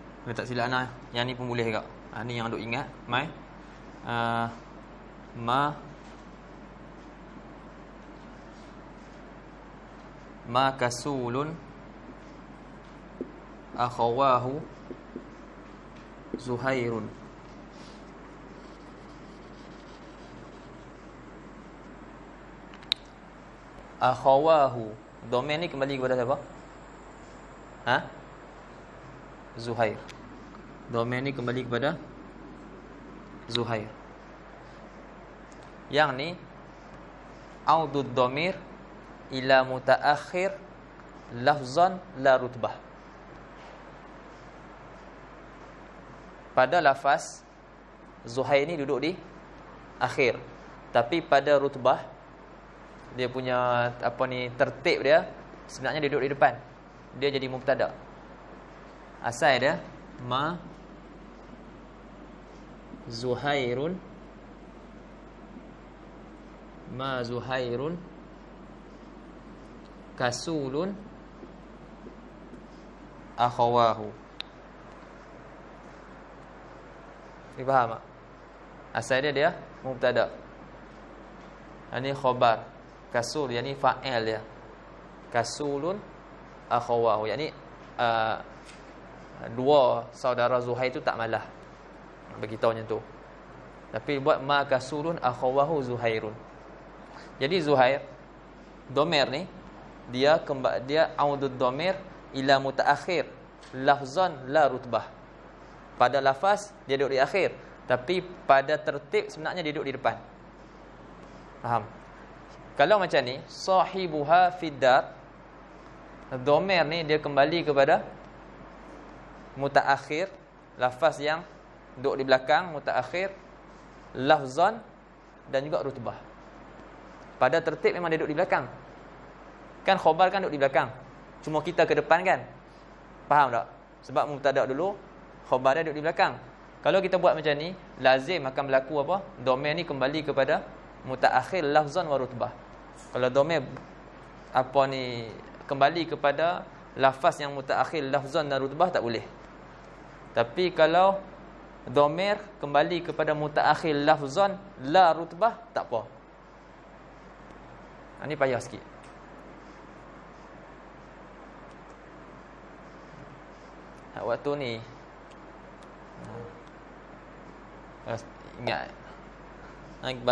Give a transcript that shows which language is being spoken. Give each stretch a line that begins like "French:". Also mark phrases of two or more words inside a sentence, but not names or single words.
Malay: Tak silap ana. Yang ni pun boleh juga. Ni yang duk ingat. Mai.
Arabic: ما كسول أخواه زهير.
Malay: Akhawahu. Domain ni kembali kepada siapa? Zuhair. Domain ni kembali kepada Zuhair. Yang ni
Arabic: عود الضمير إلى متأخر لفظا لا رتبة.
Malay: Pada lafaz Zuhair ni duduk di akhir, tapi pada rutbah dia punya tertib dia sebenarnya dia duduk di depan. Dia jadi mubtada. Asal dia
Arabic: ما زهير كسول أخواه.
Malay: Ni faham tak? Asal dia mubtada. Ini khabar. Kasul yang ni fa'il dia.
Arabic: كسول أخواه.
Malay: Yang ni dua saudara Zuhair tu tak malah bagi tahu macam tu. Tapi buat
Arabic: ما كسول أخواه زهير.
Malay: Jadi Zuhair dhamir ni dia
Arabic: عود الضمير إلى متأخر لفظا لا رتبة.
Malay: Pada lafaz dia duduk di akhir, tapi pada tertib sebenarnya dia duduk di depan. Faham? Kalau macam ni,
Arabic: صاحبها في الدار,
Malay: dhamir ni dia kembali kepada mutaakhir, lafaz yang duduk di belakang mutaakhir, lafzan dan juga rutbah. Pada tertib memang dia duduk di belakang. Kan khabar kan duduk di belakang, cuma kita ke depan kan. Faham tak? Sebab mubtada dulu, khabar dia duduk di belakang. Kalau kita buat macam ni, lazim akan berlaku apa? Dhamir ni kembali kepada
Arabic: متأخر لفظا ورتبة.
Malay: Kalau dhamir kembali kepada lafaz yang
Arabic: متأخر لفظا
Malay: dan rutbah, tak boleh. Tapi kalau dhamir kembali kepada
Arabic: متأخر لفظا لا رتبة,
Malay: tak apa. Ini payah sikit. Waktu ni ingat Iqbal.